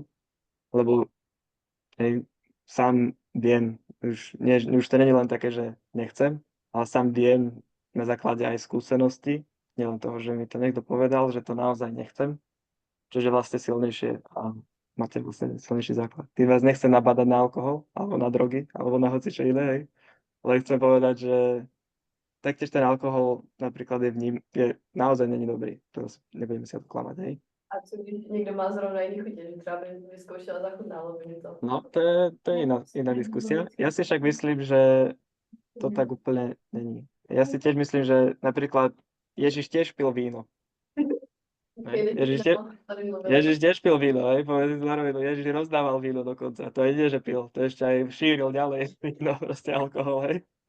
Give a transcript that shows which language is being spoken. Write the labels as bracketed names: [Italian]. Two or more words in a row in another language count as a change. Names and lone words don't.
[Slovak] Lebo hej, sám viem, už to není len také, že nechcem, ale sám viem na základe aj skúsenosti, nielen toho, že mi to niekto povedal, že to naozaj nechcem, čiže vlastne silnejšie a máte vlastne silnejší základ. Tým vás nechcem nabádať na alkohol, alebo na drogy, alebo na hocičo iné, hej. Ale chcem povedať, že taktiež ten alkohol napríklad je naozaj není dobrý. To nebudeme si odklamať, hej. [Czech] A co když někdo má zrovna jiný chutě, že třeba by vyzkoušel a zachutnalo by mi to. [Slovak] No, to je iná diskusia. Ja si však myslím, že to tak úplne není. Ja si tiež myslím, že napríklad Ježiš tiež pil víno. Hej. Ježiš tiež pil víno, hej, povedz na rovinu, Ježiš rozdával víno dokonca. To je nie, že pil, to ešte aj šíril ďalej víno, proste alkohol, hej.